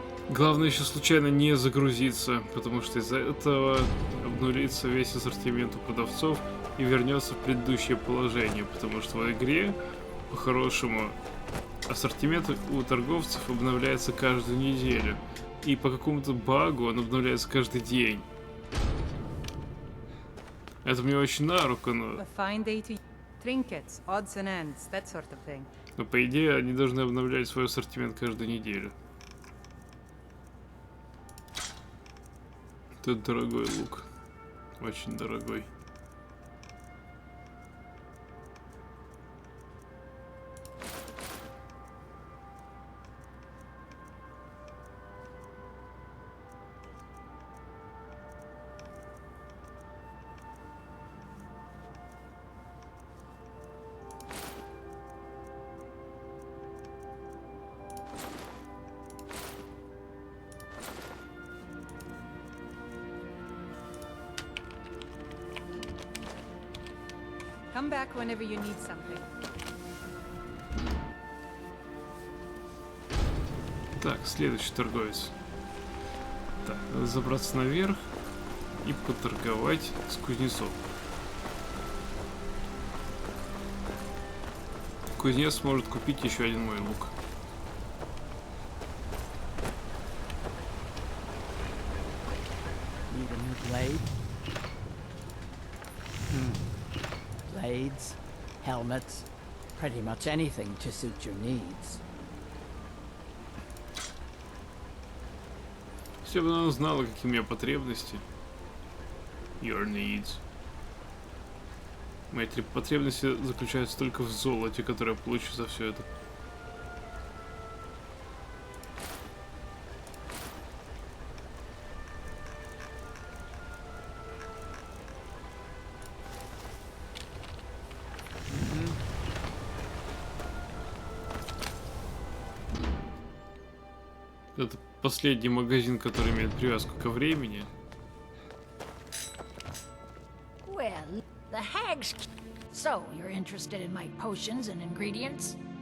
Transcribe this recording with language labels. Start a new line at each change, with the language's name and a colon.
Russian: Главное еще случайно не загрузиться, потому что из-за этого обнулится весь ассортимент у продавцов и вернется в предыдущее положение, потому что в игре, по-хорошему, ассортимент у торговцев обновляется каждую неделю. И по какому-то багу он обновляется каждый день. Это мне очень на руку, но...
English: Trinkets, odds and ends, that sort of thing.
Russian: Но по идее они должны обновлять свой ассортимент каждую неделю. Это дорогой лук. Очень дорогой.
English: Come back whenever you need something.
Russian: Так, следующий торговец. Так, надо забраться наверх и поторговать с кузнецом. Кузнец может купить еще один мой лук.
English: Need a new blade? Blades, helmets, pretty much anything to suit your needs.
Russian: Если бы она знала, какие у меня потребности.
English: Your needs.
Russian: Мои потребности заключаются только в золоте, которое я получу за все это. последний магазин, который имеет привязку ко времени.
English: Well, the hag's... So, you're interested in my potions and ingredients?